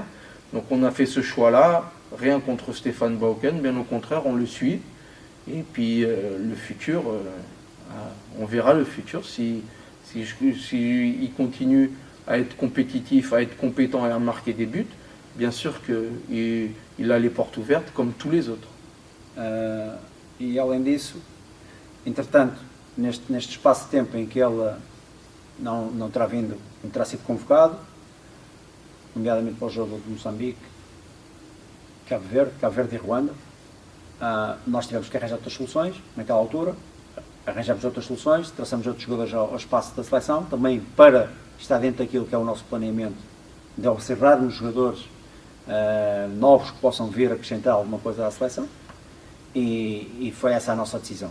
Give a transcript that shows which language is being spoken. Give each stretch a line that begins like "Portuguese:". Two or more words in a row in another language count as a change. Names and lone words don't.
French: Donc on a fait ce choix-là, rien contre Stéphane Bauken, bien au contraire, on le suit. Et puis le futur, on verra le futur. Si il continue à être compétitif, à être compétent et à marquer des buts, bien sûr qu'il a les portes ouvertes comme tous les autres.
Portuguese: E além disso, entretanto, neste espaço de tempo em que ele não terá vindo, não terá sido convocado, nomeadamente para o jogo de Moçambique, Cabo Verde e Ruanda, nós tivemos que arranjar outras soluções naquela altura, arranjamos outras soluções, traçamos outros jogadores ao espaço da seleção, também para estar dentro daquilo que é o nosso planeamento de observarmos jogadores novos que possam vir acrescentar alguma coisa à seleção, e foi essa a nossa decisão.